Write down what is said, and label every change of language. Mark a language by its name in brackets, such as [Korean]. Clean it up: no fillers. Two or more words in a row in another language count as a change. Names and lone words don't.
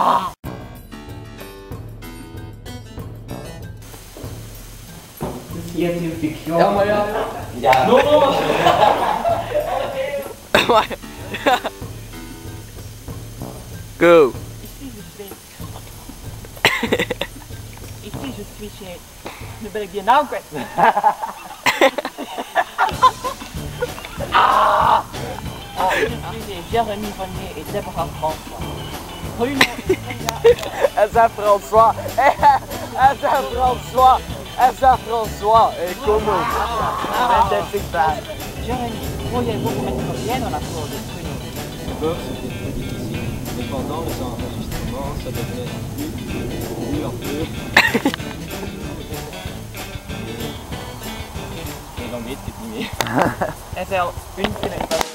[French] Ceci est une fiction. Non! Go! Ici, je suis chez... [Dutch] Nu ben ik die naam kwijt. [French] Je suis chez Jérémy Renier et Deborah François. Bruno et Sonia. François! François! Et comment? Jérémy, pourriez-vous vous mettre bien dans la cour de Bruno? D'abord, c'était très difficile, mais pendant les enregistrements, ça devenait plus un peu. [Dutch] Et dan weet ik het niet meer. En zelf, [French] une semaine.